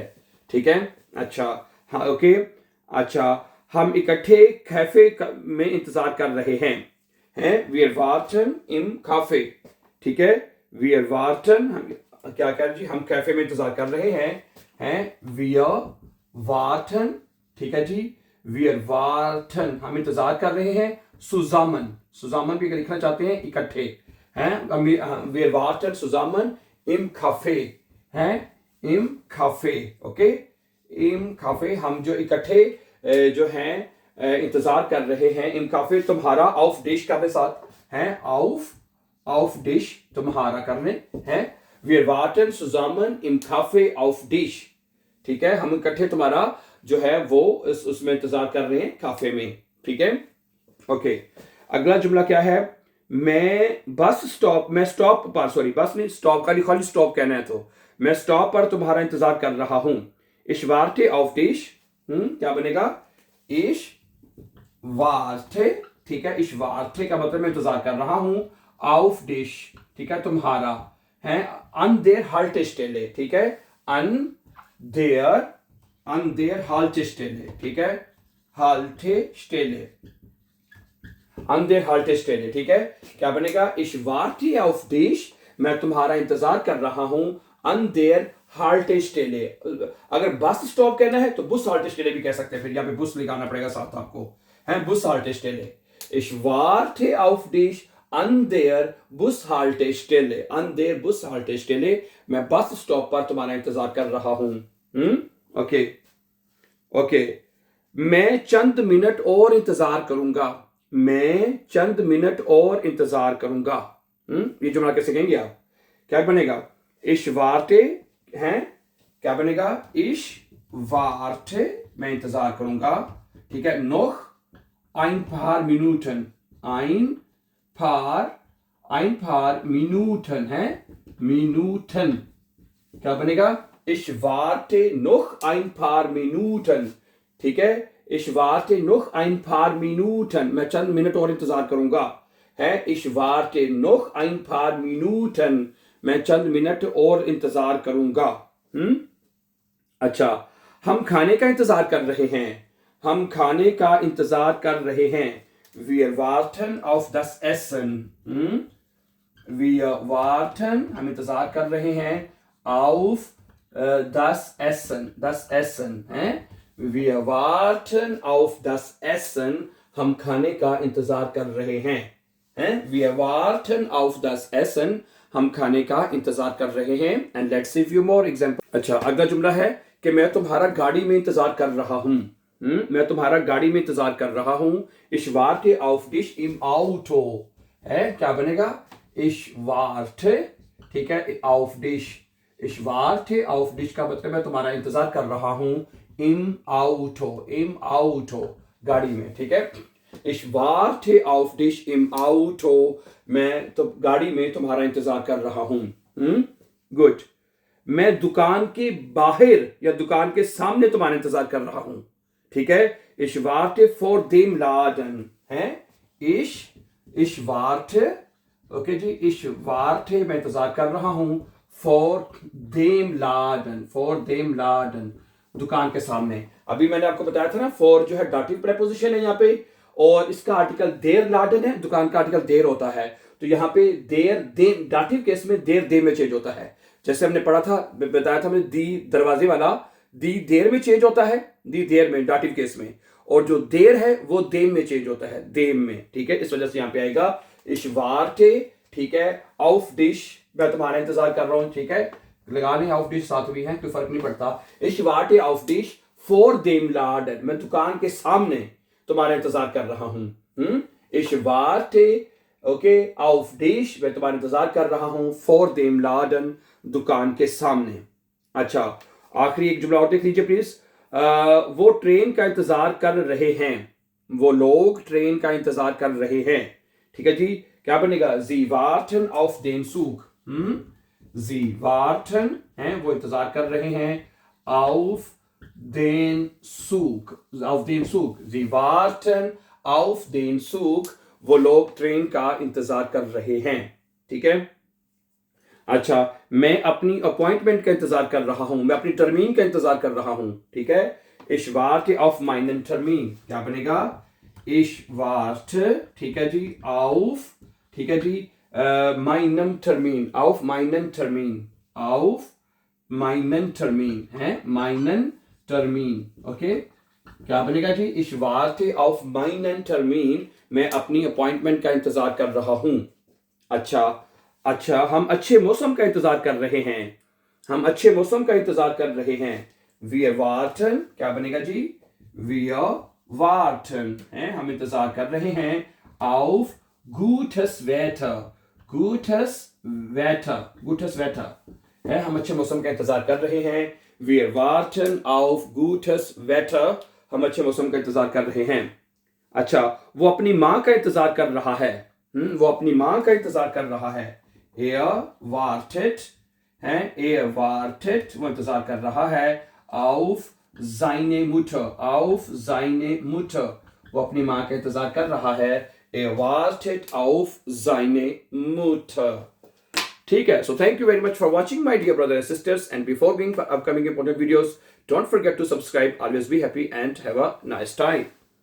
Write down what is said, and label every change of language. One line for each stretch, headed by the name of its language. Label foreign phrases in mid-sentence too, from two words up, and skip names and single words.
Hindi: ठीक है, अच्छा, हाँ, ओके। अच्छा, हम इकट्ठे कैफे में इंतजार कर रहे हैं।
German: Wir warten im Café,
Hindi: ठीक है।
German: Wir warten,
Hindi: हम क्या कर जी, हम कैफे में इंतजार कर रहे हैं।
German: Wir warten,
Hindi: ठीक है जी।
German: Wir warten,
Hindi: हम इंतजार कर रहे हैं। zusammen भी लिखना चाहते हैं इकट्ठे हैं।
German: Wir warten zusammen im Café, हैं im Café, ओके। im Café,
Hindi: हम जो इकट्ठे जो हैं इंतजार कर रहे हैं।
German: im Café
Hindi: तुम्हारा
German: auf dich
Hindi: करने साथ हैं,
German: auf dich
Hindi: तुम्हारा करने हैं।
German: Wir warten zusammen im Café auf dich,
Hindi: ठीक है। हम इकट्ठे तुम्हारा जो है वो उसमें इंतजार कर रहे हैं काफे में, ठीक है, ओके। अगला जुमला क्या है? मैं स्टॉप पर, सॉरी बस नहीं, स्टॉप का खाली स्टॉप कहना है, तो मैं स्टॉप पर तुम्हारा इंतजार कर रहा हूं।
German: Ich warte auf dich,
Hindi: क्या बनेगा?
German: Ich warte,
Hindi: ठीक है।
German: Ich warte
Hindi: का मतलब मैं इंतजार कर रहा हूं।
German: auf dich,
Hindi: ठीक है, तुम्हारा है।
German: an der Haltestelle,
Hindi: ठीक है,
German: an der Haltestelle,
Hindi: ठीक है,
German: Haltestelle, an der Haltestelle,
Hindi: ठीक है। क्या बनेगा?
German: Ich warte auf dich,
Hindi: मैं तुम्हारा इंतजार कर रहा हूं।
German: an der Haltestelle,
Hindi: अगर बस स्टॉप कहना है तो
German: Bus Haltestelle
Hindi: भी कह सकते हैं, फिर यहाँ पे बुस लगाना पड़ेगा साथ आपको, है
German: Bus Haltestelle. Ich warte auf dich an der Bushaltestelle, an der Bushaltestelle,
Hindi: मैं बस स्टॉप पर तुम्हारा इंतजार कर रहा हूं। ओके, मैं चंद मिनट और इंतजार करूंगा, मैं चंद मिनट और इंतजार करूंगा। ये जुमला कैसे कहेंगे आप? क्या बनेगा?
German: Ich warte,
Hindi: हैं, क्या बनेगा?
German: Ich warte,
Hindi: मैं इंतजार करूंगा, ठीक है।
German: noch ein paar Minuten, ein paar Minuten,
Hindi: है, Minuten, क्या बनेगा?
German: Ich warte noch ein paar Minuten,
Hindi: ठीक है।
German: Ich warte noch ein paar Minuten,
Hindi: मैं चंद मिनट और इंतजार करूंगा, है।
German: Ich warte noch ein paar Minuten,
Hindi: मैं चंद मिनट और इंतजार करूंगा। अच्छा, हम खाने का इंतजार कर रहे हैं, हम खाने का इंतजार कर रहे हैं।
German: Wir warten auf das Essen, wir warten,
Hindi: हम इंतजार कर रहे हैं,
German: auf das Essen, हैं। Wir warten auf das Essen,
Hindi: हम खाने का इंतजार कर रहे हैं, हैं।
German: Wir warten auf das Essen,
Hindi: हम खाने का इंतजार कर रहे हैं।
English: And let's see few more example।
Hindi: अच्छा, अगला जुमला है कि मैं तुम्हारा गाड़ी में इंतजार कर रहा हूं। मैं तुम्हारा गाड़ी में इंतजार कर रहा हूं।
German: Ich warte auf dich im Auto,
Hindi: है, क्या बनेगा?
German: Ich warte,
Hindi: ठीक है,
German: auf dich, Ich warte auf dich
Hindi: का मतलब मैं तुम्हारा इंतजार कर रहा हूं।
German: im Auto,
Hindi: गाड़ी में, ठीक है।
German: Ich warte auf dich im Auto,
Hindi: मैं तो गाड़ी में तुम्हारा इंतजार कर रहा हूं। गुड। मैं दुकान के बाहर या दुकान के सामने तुम्हारा इंतजार कर रहा हूं, ठीक है।
German: Ich warte vor dem Laden, है। Ich warte,
Hindi: ओके जी,
German: ich warte,
Hindi: मैं इंतजार कर रहा हूं।
German: for dem Laden,
Hindi: दुकान के सामने। अभी मैंने आपको बताया था ना, for जो है
English: dative preposition
Hindi: है यहाँ पे, और इसका आर्टिकल
German: der Laden
Hindi: है, दुकान का आर्टिकल देर होता है, तो यहाँ पे देर
English: dative case
Hindi: में देर दे में चेंज होता है। जैसे हमने पढ़ा था, बताया था हमने, दी दरवाजे वाला दी देर में चेंज होता है, दी देर में
English: dative case
Hindi: में, और जो देर है वो देम में चेंज होता है, देम में, ठीक है। इस वजह से यहाँ पे आएगा
German: Ich warte,
Hindi: ठीक है,
German: auf dich,
Hindi: मैं तुम्हारा इंतजार कर रहा हूं, ठीक है। लगाने
German: auf dich
Hindi: साथ भी है, कोई फर्क नहीं पड़ता।
German: Ich warte auf dich vor dem Laden,
Hindi: मैं दुकान के सामने तुम्हारा इंतजार कर रहा हूं।
German: Ich warte, ओके, auf dich,
Hindi: मैं तुम्हारा इंतजार कर रहा हूं,
German: vor dem Laden,
Hindi: दुकान के सामने। अच्छा, आखिरी एक जुमला और देख लीजिए प्लीज। वो ट्रेन का इंतजार कर रहे हैं, वो लोग ट्रेन का इंतजार कर रहे हैं, ठीक है जी। क्या बनेगा?
German: Sie warten auf den Zug. Sie warten
Hindi: हैं, वो इंतजार कर रहे हैं,
German: auf den Zug. Auf den Zug. Sie warten auf den Zug.
Hindi: वो लोग ट्रेन का इंतजार कर रहे हैं. ठीक है. अच्छा, मैं अपनी अपॉइंटमेंट का इंतजार कर रहा हूं, मैं अपनी टर्मीन का इंतजार कर रहा हूं. ठीक है.
German: Ich warte auf meinen Termin.
Hindi: क्या बनेगा?
German: Ich warte,
Hindi: ठीक है जी, auf, ठीक है जी,
German: meinen Termin, auf meinen Termin, auf meinen Termin, है, meinen Termin,
Hindi: ओके. क्या बनेगा जी?
German: Ich warte auf meinen Termin.
Hindi: मैं अपनी अपॉइंटमेंट का इंतजार कर रहा हूं. अच्छा, हम अच्छे मौसम का इंतजार कर रहे हैं. हम अच्छे मौसम का इंतजार कर रहे हैं.
German: Wir warten,
Hindi: क्या बनेगा जी?
German: Wir warten,
Hindi: हैं, हम इंतजार कर रहे हैं,
German: auf gutes Wetter. Gutes Wetter, gutes Wetter,
Hindi: है, हम अच्छे मौसम का इंतजार कर रहे हैं.
German: Wir warten auf gutes Wetter.
Hindi: हम अच्छे मौसम का इंतजार कर रहे हैं. अच्छा, वो अपनी माँ का इंतजार कर रहा है. वो अपनी माँ का इंतजार कर रहा है.
German: Er wartet, हैं, er wartet,
Hindi: वो इंतजार कर रहा है,
German: auf seine Mutter, auf seine Mutter,
Hindi: वो अपनी माँ का इंतजार कर रहा है,
German: er wartet auf seine Mutter.
Hindi: ठीक है.
English: So thank you very much for watching, my dear brothers and sisters, and before being for upcoming important videos, don't forget to subscribe. Always be happy and have a nice time.